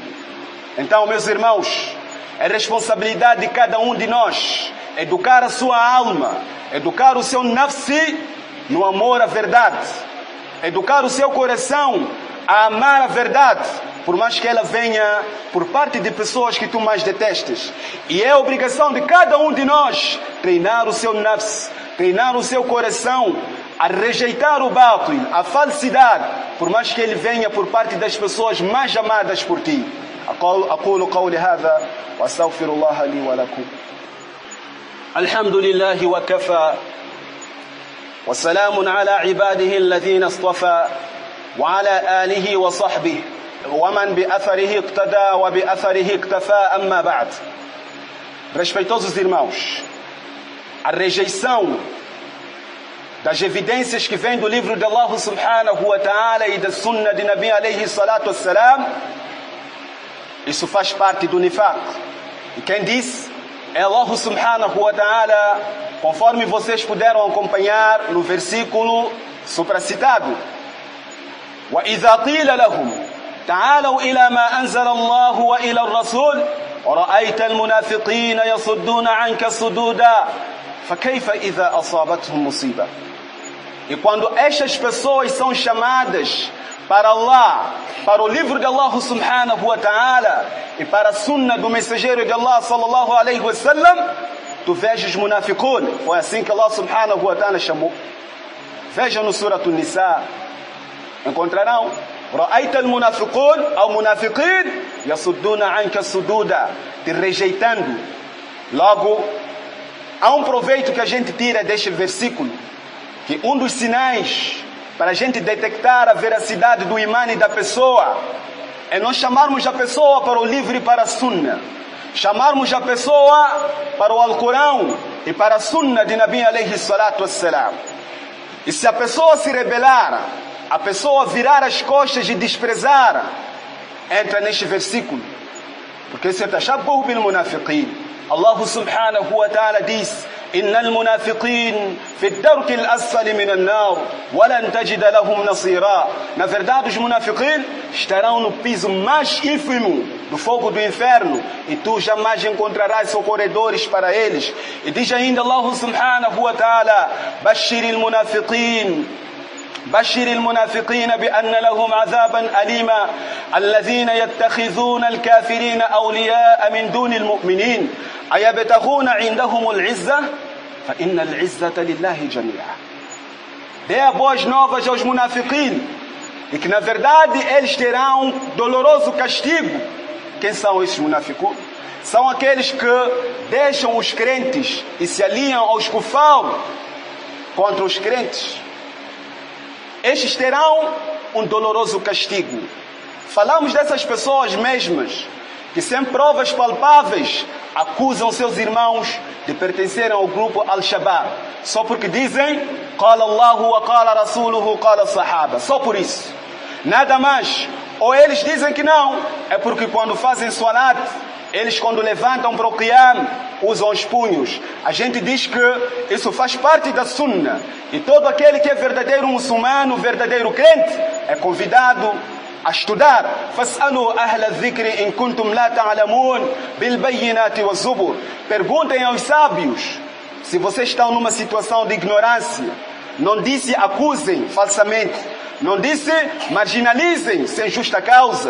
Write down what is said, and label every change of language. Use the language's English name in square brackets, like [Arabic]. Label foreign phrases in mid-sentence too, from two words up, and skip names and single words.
[Portuguese] Então, meus irmãos, é responsabilidade de cada um de nós educar a sua alma, educar o seu nafsi no amor à verdade, educar o seu coração a amar a verdade, por mais que ela venha por parte de pessoas que tu mais detestas. E é obrigação de cada um de nós treinar o seu nafs, treinar o seu coração a rejeitar o batil, a falsidade, por mais que ele venha por parte das pessoas mais amadas por ti. [Arabic] أقول قولي هذا وأستغفر الله لي ولكم. الحمد لله وكفى وسلام على عباده الذين اصطفى وعلى آله وصحبه ومن بأثره اقتدى وبأثره اكتفى أما بعد. [Portuguese] Respeitosos irmãos, a rejeição das evidências que vêm do livro de [Arabic] الله سبحانه وتعالى [Portuguese] e da Sunnah de [Arabic] نبي عليه الصلاة والسلام, [Portuguese] isso faz parte do nifaq. E quem disse é [Arabic] الله سبحانه وتعالى, [Portuguese] conforme vocês puderam acompanhar no versículo supracitado. [Arabic] وَإِذَا قِيلَ لَهُمْ تَعَالَوْا إِلَى مَا أَنزَلَ اللَّهُ وَإِلَى الرَّسُولِ وَرَأَيْتَ الْمُنَافِقِينَ يَصُدُّونَ عَنْكَ صُدُودًا فَكَيْفَ إِذَا أَصَابَتْهُمْ مُصِيبَةٌ. [Portuguese] E quando estas pessoas são chamadas para Allah, para o livro de [Arabic] الله سبحانه وتعالى [Portuguese] e para a Sunnah do mensageiro de Allah [Arabic] صلى الله عليه وسلم, [Portuguese] tu vês os munafiqun, foi assim que [Arabic] الله سبحانه وتعالى [Portuguese] chamou. Vejam no Surah An-Nisa, encontrarão [Arabic] رأيت المنافقون ou منافقين يصدون عنك صدودا, [Portuguese] te rejeitando. Logo, há um proveito que a gente tira deste versículo, que um dos sinais para a gente detectar a veracidade do imã da pessoa é nós chamarmos a pessoa para o livro e para a Sunnah, chamarmos a pessoa para o Alcorão e para a Sunnah de [Arabic] نبي عليه الصلاة والسلام. [Portuguese] E se a pessoa se rebelar, a pessoa virar as costas e desprezar, entra neste versículo, porque se [Arabic] تشبهوا بالمنافقين. الله سبحانه وتعالى diz: إن المنافقين في الدرك الأسفل من النار ولن تجد لهم نصيرا. [Portuguese] Na verdade, os munafiqin estarão no piso mais ínfimo do fogo do inferno e tu jamais encontrarás socorredores para eles. E diz ainda [Arabic] الله سبحانه وتعالى: بشر المنافقين بشر المنافقين بأن لهم عذابا أليما الذين يتخذون الكافرين أولياء من دون المؤمنين أيبتغون عندهم العزة فإن العزة لله جميعا. [Portuguese] Dê boas novas aos munafiqin e que na verdade eles terão um doloroso castigo. Quem são esses munafiqun? São aqueles que deixam os crentes e se alinham aos kufar contra os crentes. Estes terão um doloroso castigo. Falamos dessas pessoas mesmas que, sem provas palpáveis, acusam seus irmãos de pertencerem ao grupo Al-Shabaab, só porque dizem [Arabic] قال الله وقال رسوله قال الصحابة. [Portuguese] Só por isso, nada mais. Ou eles dizem que não, é porque quando fazem salat, eles quando levantam para o qiyam, usam os punhos. A gente diz que isso faz parte da Sunnah. E todo aquele que é verdadeiro muçulmano, verdadeiro crente, é convidado a estudar. [Arabic] فَاسْأَلُوا أَهْلَ الذِّكْرِ إِن كُنْتُمْ لَا تَعْلَمُونَ بِالْبَيِّنَاتِ وَالزُّبُرِ. [Portuguese] Perguntem aos sábios se vocês estão numa situação de ignorância. Não disse acusem falsamente. Não disse marginalizem sem justa causa.